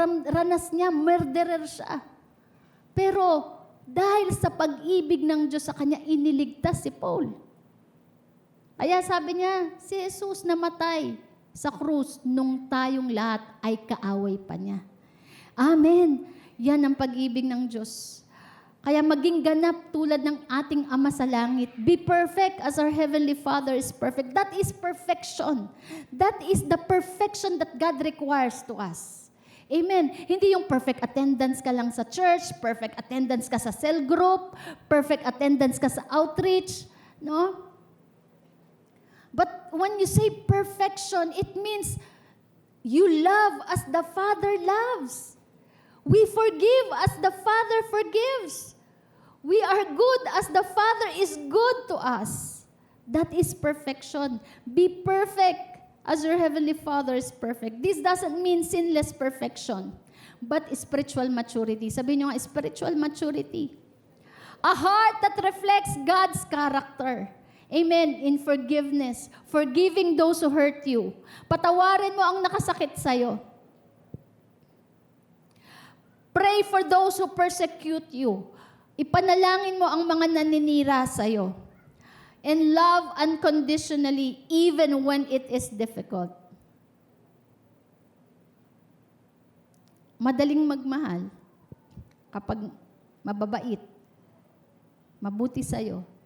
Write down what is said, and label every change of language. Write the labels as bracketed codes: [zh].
[tl] Ranas niya, murderer siya. Pero dahil sa pag-ibig ng Diyos sa kanya, iniligtas si Paul. Kaya sabi niya, si Jesus namatay sa krus nung tayong lahat ay kaaway pa niya. Amen. Yan ang pag-ibig ng Diyos. Kaya maging ganap tulad ng ating Ama sa langit. [en] Be perfect as our Heavenly Father is perfect. That is perfection. That is the perfection that God requires to us. Amen. [tl] Hindi yung perfect attendance ka lang sa church, perfect attendance ka sa cell group, perfect attendance ka sa outreach, no? [en] But when you say perfection, it means you love as the Father loves. We forgive as the Father forgives. We are good as the Father is good to us. That is perfection. Be perfect as your Heavenly Father is perfect. This doesn't mean sinless perfection, but spiritual maturity. [tl] Sabihin nyo nga, [en] spiritual maturity. A heart that reflects God's character. Amen. In forgiveness. Forgiving those who hurt you. [tl] Patawarin mo ang nakasakit sa'yo. [en] Pray for those who persecute you. [tl] Ipanalangin mo ang mga naninira sa'yo. [en] And love unconditionally even when it is difficult. [tl] Madaling magmahal kapag mababait, mabuti sa'yo.